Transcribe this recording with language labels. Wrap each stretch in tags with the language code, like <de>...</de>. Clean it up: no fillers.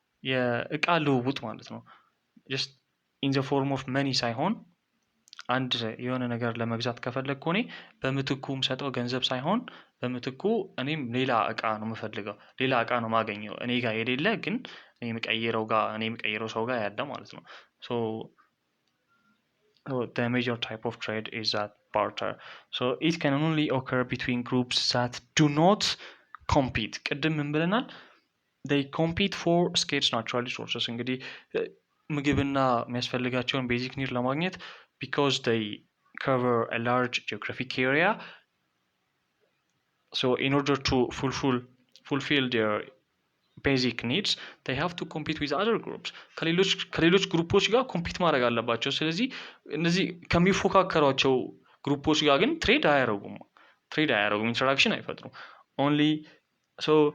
<am>የእቃ ልውውጥ ማለት ነው።</am> <en>just in the form of money</en> <am>ሳይሆን አንድ የሆነ ነገር ለመግዛት ከፈለግኩ እኔ በምትኩ የምሰጠው ገንዘብ ሳይሆን በምትኩ እኔም ሌላ እቃ ነው የምፈልገው፣ ሌላ እቃ ነው የማገኘው እኔ ጋር የሌለ ግን እኔ የምቀይረው ሰው ጋር ያለ ማለት ነው።</am> <en>so the major type of trade is that barter. So it can only occur between groups that do not compete።</en> <am>ቅድም ምን ብለናል?</am> <en>they compete for scarce natural resources።</en> <am>እንግዲህ ምግብና የሚያስፈልጋቸውን ቤዚክ ኒድ ለማግኘት</am> <en>because they cover a large geographic area, so in order to fulfill their basic needs they have to compete with other groups።</en> <am>ከሌሎች ግሩፖች ጋር ኮምፒት ማድረግ አለባቸው። ስለዚህ እነዚህ ከሚፎካከሯቸው ግሩፖች ጋር ግን ትሬድ አያደርጉም፣ ኢንተራክሽን አይፈጥሩም።</am> <en>only so</en>